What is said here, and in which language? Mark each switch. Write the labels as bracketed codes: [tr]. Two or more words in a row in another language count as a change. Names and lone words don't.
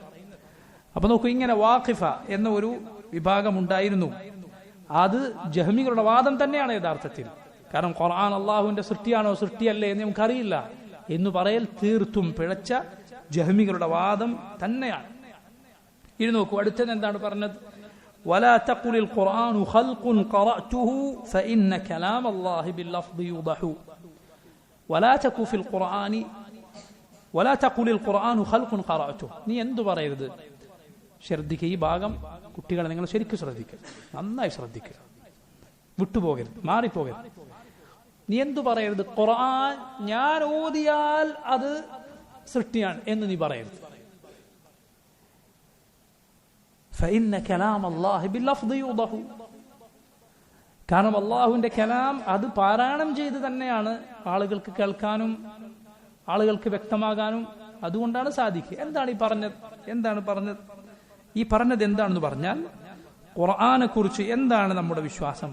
[ml] അപ്പൊ നോക്കൂ, ഇങ്ങനെ വാഖിഫ എന്ന ഒരു വിഭാഗം ഉണ്ടായിരുന്നു. അത് ജഹ്മികളുടെ വാദം തന്നെയാണ് യഥാർത്ഥത്തിൽ. കാരണം ഖുർആൻ അള്ളാഹുവിന്റെ സൃഷ്ടിയാണോ സൃഷ്ടിയല്ലേ എന്ന് നമുക്കറിയില്ല എന്ന് പറയൽ തീർത്തും പിഴച്ച ജഹ്മികളുടെ വാദം തന്നെയാണ്. ഇനി നോക്കൂ, അടുത്തത് എന്താണ് പറഞ്ഞത്? [ar] ولا تقل القرآن خلق قرأته فإن كلام الله باللفظ يوضح ولا تكن في القرآن ولا تقل القرآن خلق قرأته. [ml] നീ എന്തു പറയരുത്? ശ്രദ്ധിക്കുക, ഈ ഭാഗം കുട്ടികളെ നിങ്ങൾ ശരിക്കും ശ്രദ്ധിക്കുക, നന്നായി ശ്രദ്ധിക്കുക, വിട്ടുപോകരുത്, മാറിപ്പോകരുത്. നീ എന്തു പറയരുത്? ഖുർആൻ ഞാൻ ഓതിയാൽ അത് സൃഷ്ടിയാണ് എന്ന് നീ പറയരുത്. [ar] فإن كلام الله باللفظ يوضح. [ml] കാരണം അള്ളാഹുവിന്റെ കലാം അത് പാരായണം ചെയ്ത് തന്നെയാണ് ആളുകൾക്ക് കേൾക്കാനും ആളുകൾക്ക് വ്യക്തമാകാനും അതുകൊണ്ടാണ് സാധിക്കുക. എന്താണ് പറഞ്ഞത്? ഈ പറഞ്ഞത് എന്താണെന്ന് പറഞ്ഞാൽ, ഖുർആനെ കുറിച്ച് എന്താണ് നമ്മുടെ വിശ്വാസം?